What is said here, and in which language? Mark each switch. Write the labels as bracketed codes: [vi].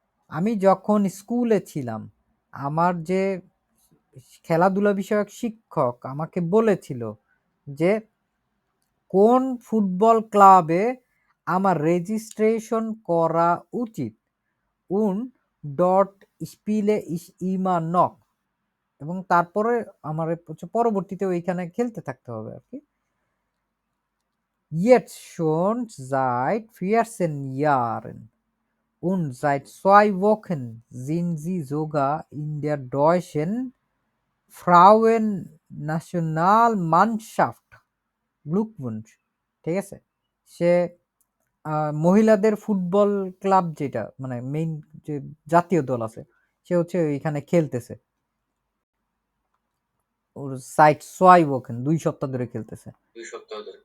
[bn] আমি যখন স্কুলে ছিলাম, আমার যে খেলাধুলা বিষয়ক শিক্ষক আমাকে বলেছিল যে কোন ফুটবল ক্লাবে আমার রেজিস্ট্রেশন করা উচিত। উন ডট স্পিলে ইস ইমা নক, এবং তারপরে আমার হচ্ছে পরবর্তীতে ওইখানে খেলতে থাকতে হবে আর কি। [de] Jetzt schon seit 14 Jahren und seit 2 Wochen sind sie sogar in der deutschen Frauennationalmannschaft. Glückwunsch. [bn] ঠিক আছে, সে মহিলাদের ফুটবল ক্লাব যেটা মানে মেইন যে জাতীয় দল আছে, সে হচ্ছে এখানে খেলতেছে। ওর সাইট 2 Wochen 2 সপ্তাহ ধরে খেলতেছে, 2 সপ্তাহ ধরে।